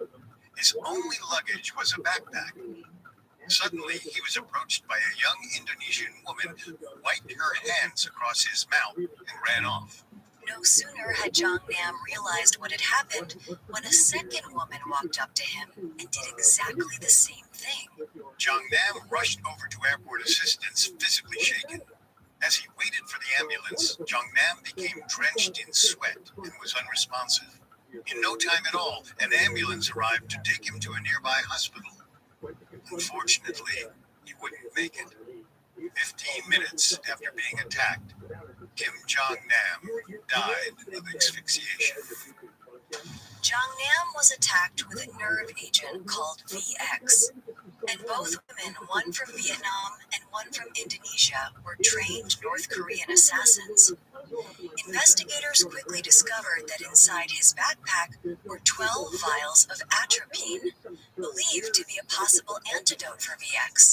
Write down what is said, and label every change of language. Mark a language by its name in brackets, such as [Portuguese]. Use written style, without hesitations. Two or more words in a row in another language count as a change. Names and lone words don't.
[English] His only luggage was a backpack. Suddenly, he was approached by a young Indonesian woman who wiped her hands across his mouth and ran off. No sooner had Jong-nam realized what had happened when a second woman walked up to him and did exactly the same thing. Jong-nam rushed over to airport assistance, physically shaken. As he waited for the ambulance, Jong-nam became drenched in sweat and was unresponsive. In no time at all, an ambulance arrived to take him to a nearby hospital. Unfortunately, he wouldn't make it. 15 minutes after being attacked, Kim Jong-nam died of asphyxiation. Jong-nam was attacked with a nerve agent called VX, and both women, one from Vietnam and one from Indonesia, were trained North Korean assassins. Investigators quickly discovered that inside his backpack were 12 vials of atropine, believed to be a possible antidote for VX.